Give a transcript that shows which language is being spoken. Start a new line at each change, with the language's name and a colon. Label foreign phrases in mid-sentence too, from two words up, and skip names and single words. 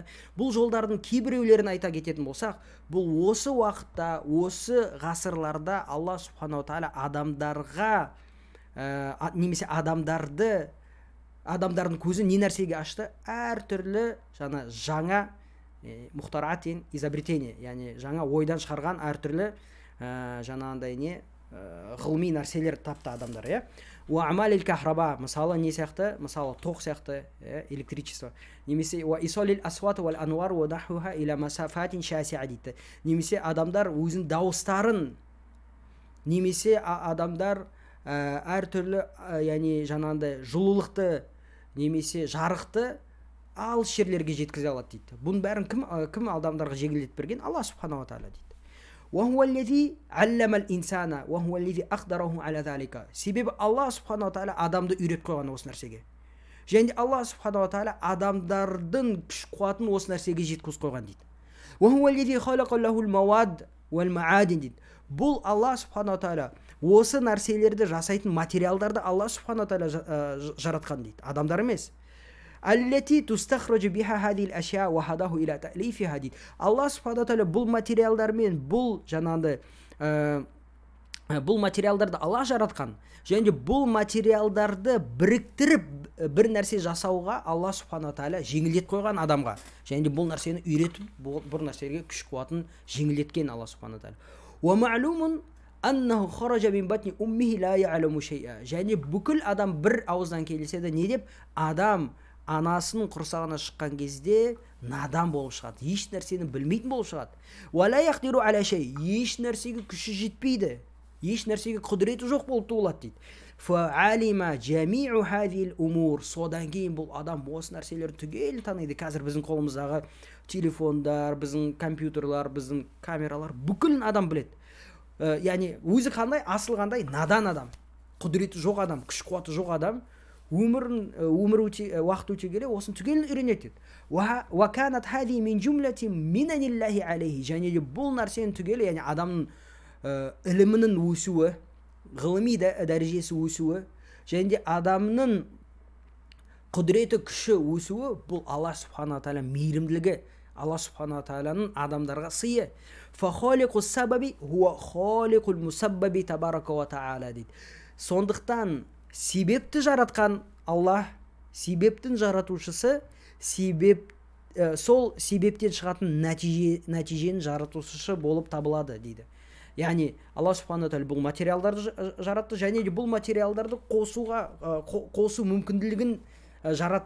Kazakh: Бұл жолдардың кейбіреулерін айта кететін болсақ, бұл осы уақытта, осы ғасырларда
Arabic: الله سبحانه تعالى
Kazakh: адамдарға немесе адамдардың көзін не нәрсеге ашты? Әртүрлі жаңа мұхтараат деген изобретение, яғни жаңа ойдан шығарған әртүрлі жаңағындай не ғылыми нәрселер тапты адамдар.
Arabic: وأعمال الكهرباء,
Kazakh: мысалы не сияқты? Мысалы тоқ сияқты, электричество.
Arabic: Немесе وإيصال الأصوات والأنوار ونحوها إلى مسافات شاسعة дейді.
Kazakh: Немесе адамдар өзінің дауыстарын, немесе адамдар әртүрлі яғни жаңағындай жылулықты немесе жарықты алыс жерлерге жеткізе алады дейді. Бұның бәрін кім адамдарға жеңілдетіп берген?
Arabic: الله سبحانه وتعالى
Kazakh: дейді.
Arabic: وهو الذي علم الإنسان وهو الذي أقدره على ذلك.
Kazakh: Себебі
Arabic: الله سبحانه وتعالى
Kazakh: адамды үйретіп қойған осы нәрсеге. Және
Arabic: الله سبحانه وتعالى
Kazakh: адамдардың күш қуатын осы нәрсеге жеткізіп қойған дейді.
Arabic: وهو الذي خلق له المواد والمعادن дейді.
Kazakh: Бұл
Arabic: الله سبحانه وتعالى
Kazakh: осы нәрселерді жасайтын материалдарды
Arabic: الله سبحانه وتعالى
Kazakh: жаратқан дейді. Адамдар емес.
Arabic: التي تستخرج بها هذه الأشياء وهداه إلى تأليفها дейді. الله سبحانه وتعالى
Kazakh: бұл материалдармен, бұл жаңағындай бұл материалдарды Алла жаратқан. Және бұл материалдарды біріктіріп бір нәрсе жасауға
Arabic: الله سبحانه وتعالى
Kazakh: жеңілдетіп қойған адамға. Және бұл нәрсені үйретіп, бұл нәрсеге күш қуатын жеңілдеткен
Arabic: الله سبحانه وتعالى. ومعلوم أنه خرج من بطن أمه لا يعلم شيئا.
Kazakh: Және бүкіл адам бір ауыздан келіседі. Не деп? Адам анасының құрсағына шыққан кезде надан болып шығады. Еш нәрсені білмейтін болып шығады.
Arabic: ولا يقدر على شيء.
Kazakh: Еш нәрсеге күші жетпейді. Еш нәрсеге құдіреті жоқ болып туылады дейді.
Arabic: فعلم جميع هذه الأمور.
Kazakh: Содан кейін бұл адам осы нәрселерді түгел таниды. Қазір біздің қолымыздағы телефондар, біздің компьютерлар, біздің камералар бүкілін адам біледі. Яғни өзі қандай? Асыл қандай? Надан адам. Құдіреті жоқ адам, күш қуаты жоқ адам. Уақыт өте келе осын түгел үйренеді.
Arabic: وكانت هذه من جملة منن الله عليه.
Kazakh: Және де бұл нәрсенің түгелі, яғни адамның ілімінің өсуі, ғылыми дәрежесі өсуі, және де адамның құдіреті күші өсуі, бұл
Arabic: الله سبحانه وتعالى
Kazakh: мейірімділігі,
Arabic: الله سبحانه وتعالى
Kazakh: адамдарға сыйы.
Arabic: فخالق السبب هو خالق المسبب تبارك وتعالى дейді.
Kazakh: Сондықтан себепті жаратқан Аллах, себептің жаратушысы, сол себептен шығатын нәтиженің жаратушысы болып табылады дейді. Яғни
Arabic: الله سبحانه وتعالى
Kazakh: бұл материалдарды жаратты, және де бұл материалдарды қосу мүмкінділігін жаратты.